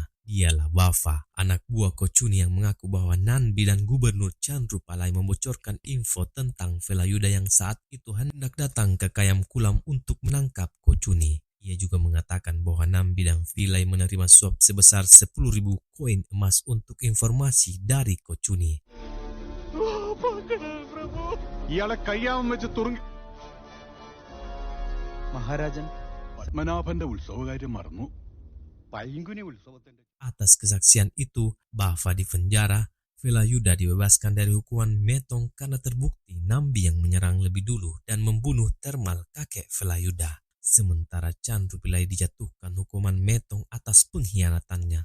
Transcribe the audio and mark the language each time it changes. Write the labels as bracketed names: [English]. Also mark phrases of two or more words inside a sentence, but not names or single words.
[Indonesian] Dialah Bafa, anak buah Kocuni yang mengaku bahwa Nambi dan Gubernur Chandrupalai membocorkan info tentang Velayuda yang saat itu hendak datang ke Kayam Kulam untuk menangkap Kocuni. Ia juga mengatakan bahwa Nambi dan Vilai menerima suap sebesar 10.000 koin emas untuk informasi dari Kocuni. [Malayalam] ഇയാളെ കയ്യാമം വെച്ച് തുറങ്ങി മഹാരാജൻ പത്മനാഭന്റെ ഉത്സവകാര്യം മറന്നു. പൈങ്കുനി ഉത്സവത്തിന്റെ [Indonesian] Atas kesaksian itu, Bafa dipenjara, Velayuda dibebaskan dari hukuman metong karena terbukti Nambi yang menyerang lebih dulu dan membunuh Termal kakek Velayuda. Sementara Chandrupalai dijatuhkan hukuman metong atas pengkhianatannya.